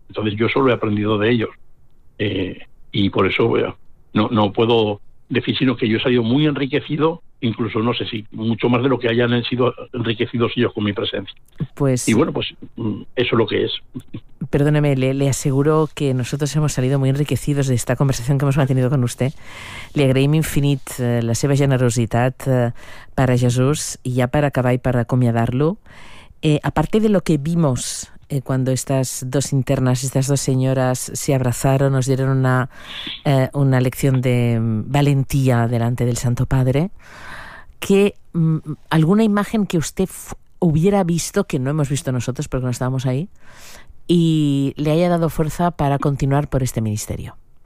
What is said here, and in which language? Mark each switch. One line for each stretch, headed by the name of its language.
Spanish: Entonces yo eso lo he aprendido de ellos. Y por eso no puedo decir, sino que yo he salido muy enriquecido, incluso no sé si mucho más de lo que hayan sido enriquecidos ellos con mi presencia. Pues, y bueno, pues eso es lo que es. Perdóneme, le aseguro que nosotros hemos salido muy enriquecidos de esta conversación que hemos mantenido con usted.
Catalan: Le agraïm infinit la seva generositat per a Jesús, i ja per acabar i per acomiadar-lo.
Spanish: Aparte de lo que vimos cuando estas dos internas, estas dos señoras se abrazaron, nos dieron una lección de valentía delante del Santo Padre, que alguna imagen que usted hubiera visto, que no hemos visto nosotros porque no estábamos ahí, y le haya dado fuerza para continuar por este ministerio.